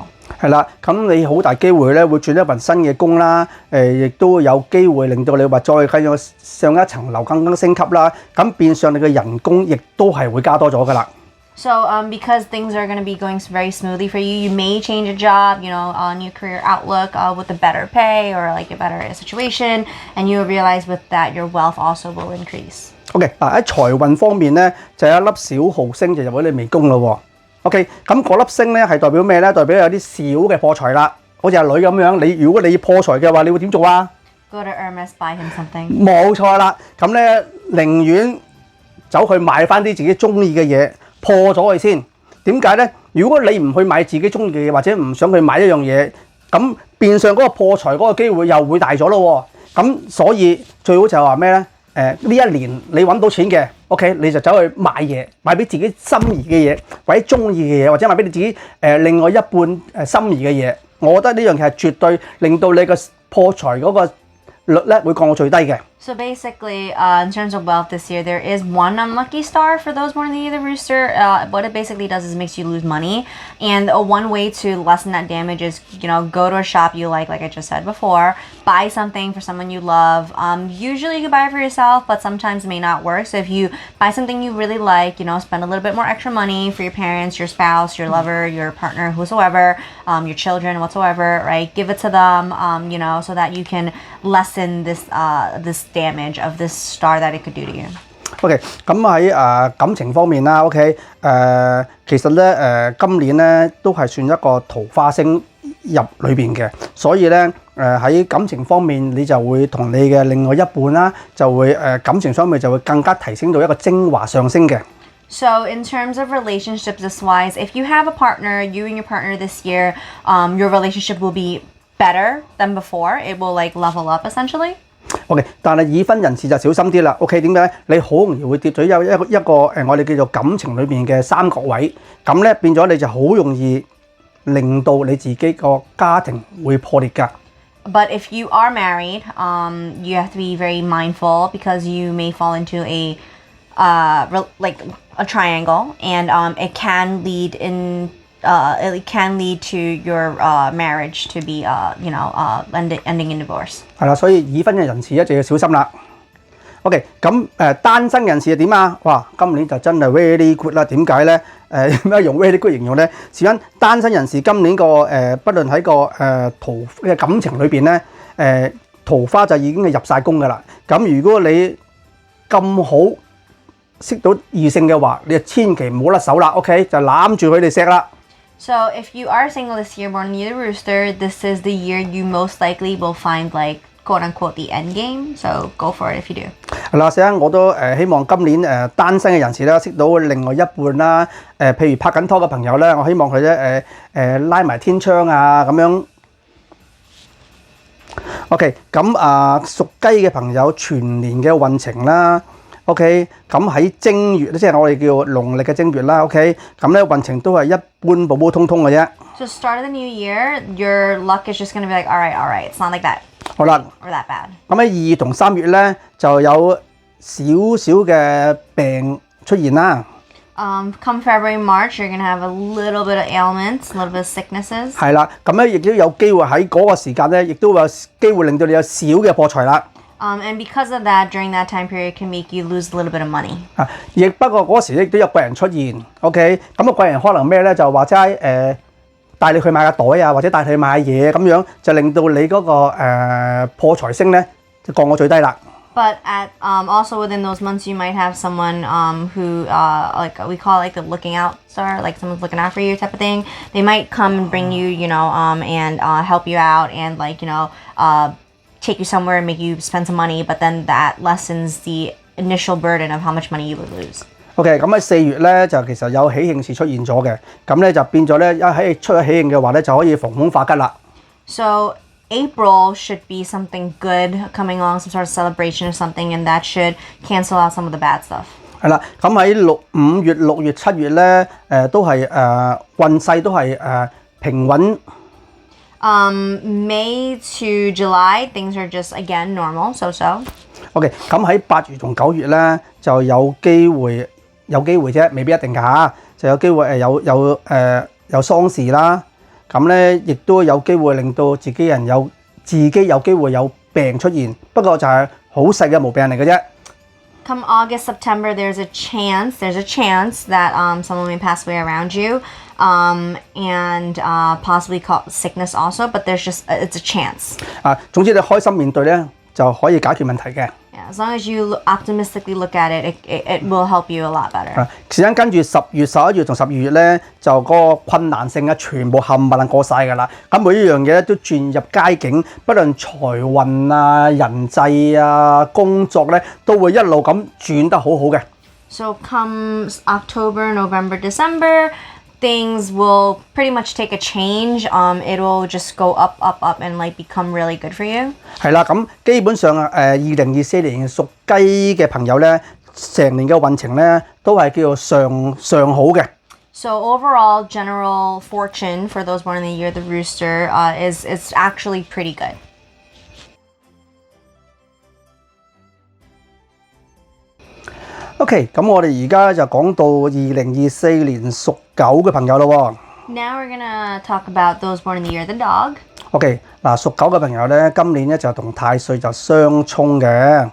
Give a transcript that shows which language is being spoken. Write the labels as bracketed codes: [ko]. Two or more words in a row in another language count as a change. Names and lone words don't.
[yue] 係啦，咁你好大機會咧會轉一份新嘅工啦，亦都有機會令到你話再繼續上一層樓更升級啦。咁變相你嘅人工亦都係會加多咗㗎啦。 [en] So because things are going to be going very smoothly for you, you may change a job, you know, on your career outlook with a better pay or like a better situation, and you'll realize with that your wealth also will increase. [yue] OK， 嗱喺財運方面咧，就有一粒小號星就入咗你微宮咯喎。OK， 咁嗰粒星咧係代表咩咧？代表有啲小嘅破財啦，好似阿女咁樣。如果你破財嘅話，你會點做啊？ [en] Go to Hermes, buy him something. [yue] 冇錯啦，咁咧寧願走去買翻啲自己中意嘅嘢。破咗佢先，點解咧？如果你唔去買自己中意嘅嘢，或者唔想去買一樣嘢，咁變相嗰個破財嗰個機會又會大咗咯喎。咁所以最好就係話咩咧？呢一年你揾到錢嘅 ，OK， 你就走去買嘢，買俾自己心儀嘅嘢，或者中意嘅嘢，或者買俾你自己另外一半心儀嘅嘢。我覺得呢樣嘢係絕對令到你嘅破財嗰個率咧會降到最低嘅。 [en] So basically, in terms of wealth this year, there is one unlucky star for those born in the year of the rooster. What it basically does is makes you lose money. And one way to lessen that damage is, you know, go to a shop you like I just said before, buy something for someone you love. Usually you can buy it for yourself, but sometimes it may not work. So if you buy something you really like, you know, spend a little bit more extra money for your parents, your spouse, your lover, your partner, whosoever, your children, whatsoever, right? Give it to them, you know, so that you can lessen this damage of this star that it could do to you. [yue] OK， 咁喺感情方面啦 ，OK， 其實咧今年咧都係算一個桃花星入裏邊嘅，所以咧喺感情方面你就會同你嘅另外一半啦，就會感情方面就會更加提升到一個精華上升嘅。 [en] So in terms of relationships this wise, if you have a partner, you and your partner this year, your relationship will be better than before. It will like level up essentially. [yue] OK， 但係已婚人士就小心啲啦。OK， 點解？你好容易會跌咗一個我哋叫做感情裏邊嘅三角位，咁咧變咗你就好容易令到你自己個家庭會破裂㗎。 [en] But if you are married, you have to be very mindful because you may fall into a triangle, and it can lead to your marriage to be ending in divorce. [yue] 係啦，所以已婚嘅人士一定要小心啦。OK， 咁單身人士係點啊？哇，今年就真係 [en] very good [yue] 啦。點解咧？咩用 [en] very good [yue] 形容咧？事關單身人士今年個不論喺個嘅感情裏邊咧，桃花就已經係入晒宮㗎啦。咁如果你咁好識到異性嘅話，你就千祈唔好甩手啦。OK， 就攬住佢哋錫啦。 [en] So if you are single this year, born in the year of the rooster, this is the year you most likely will find like quote unquote the end game. So go for it if you do. [yue] 係啦，所以我都希望今年單身嘅人士咧識到另外一半啦。譬如拍緊拖嘅朋友咧，我希望佢咧拉埋天窗啊咁樣。OK， 咁屬雞嘅朋友全年嘅運程啦。OK， 咁喺正月即係我哋叫農曆嘅正月啦。OK， 咁咧運程都係一般普普通通嘅啫。 [en] So start of the new year, your luck is just going to be like, all right, it's not like that [yue] 好啦， [en] or that bad. [yue] 咁喺2月同3月咧就有少少嘅病出現啦。 [en] Come February, March, you're gonna have a little bit of ailments, a little bit of sicknesses. [yue] 係啦，咁咧亦都有機會喺嗰個時間咧，亦都有機會令到你有少嘅破財啦。 [en] And because of that, during that time period, can make you lose a little bit of money. [yue] 亦不過嗰時亦都有貴人出現 ，OK， 咁個貴人可能咩咧？就或者帶你去買個袋啊，或者帶你去買嘢咁樣，就令到你嗰個破財星咧就降到最低啦。 [en] But at also within those months, you might have someone who like we call like the looking out star, like someone's looking out for you type of thing. They might come and bring you, and help you out and like take you somewhere and make you spend some money. But then that lessens the initial burden of how much money you would lose. [yue] OK， 咁喺4月咧就其實有喜慶事出現咗嘅，咁咧就變咗咧喺出咗喜慶嘅話咧就可以逢凶化吉啦。 [en] So April should be something good coming along, some sort of celebration or something, and that should cancel out some of the bad stuff. [yue] 係啦，咁喺5月、6月、7月咧，都係運勢都係平穩。 [en] May to July, things are just again normal, so. [yue] OK， 咁喺8月同9月咧就有機會啫，未必一定㗎嚇，就有機會有喪事啦。咁咧，亦都有機會令到自己有機會有病出現，不過就係好細嘅毛病嚟嘅啫。 [en] Come August, September, there's a chance that someone may pass away around you, and possibly sickness also. But it's a chance. [yue] 總之你開心面對咧，就可以解決問題嘅。 [en] Yeah, as long as you optimistically look at it, it will help you a lot better. [yue] 時間跟住10月、11月同12月咧，就嗰個困難性全部冚唪唥過晒㗎啦。咁每一樣嘢咧都轉入佳境，不論財運啊、人際啊、工作咧，都會一路咁轉得好好嘅。 [en] So comes October, November, December, things will pretty much take a change. It will just go up, and like become really good for you. [yue] 係啦，咁基本上2024年屬雞嘅朋友咧，成年嘅運程咧都係叫做上好嘅。 [en] So overall, general fortune for those born in the year of the rooster is actually pretty good. [yue] OK， 咁我哋而家就講到2024年屬狗嘅朋友咯。 [en] Now we're gonna talk about those born in the year of the dog. [yue] OK， 嗱，屬狗嘅朋友咧，今年咧就同太歲就相沖嘅。